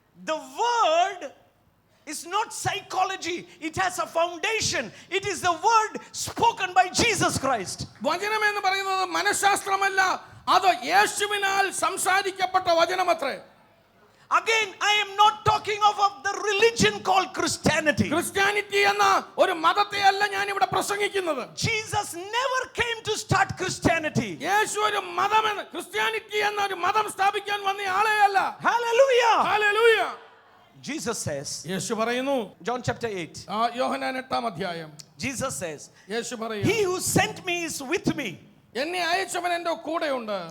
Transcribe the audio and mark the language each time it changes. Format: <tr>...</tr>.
<en>The word is not psychology. It has a foundation. It is the word spoken by Jesus Christ.</en> <ml>വചനം എന്ന് പറയുന്നത് മനഃശാസ്ത്രമല്ല, അത് യേശുവിനാൽ സംസാരിക്കപ്പെട്ട വചനമത്രേ.</ml> <en>Again, I am not talking of the religion called Christianity.</en> <ml>Christianity എന്ന ഒരു മതത്തെ അല്ല ഞാൻ ഇവിടെ പ്രസംഗിക്കുന്നത്.</ml> <en>Jesus never came to start Christianity.</en> <ml>യേശു ഒരു മതമെന്ന്, ക്രിസ്ത്യാനിറ്റി എന്ന ഒരു മതം സ്ഥാപിക്കാൻ വന്ന ആളെയല്ല.</ml> <en>Hallelujah. Hallelujah. Jesus says,</en> <ml>യേശു പറയുന്നു,</ml> <en>John chapter 8,</en> <ml>യോഹന്നാൻ 8-ാം,</ml> <en>Jesus says,</en> <ml>യേശു പറയുന്നു,</ml> <en>he who sent me is with me.</en> <ml>എന്നെ അയച്ചവൻ എൻ്റെ കൂടെയുണ്ട്.</ml>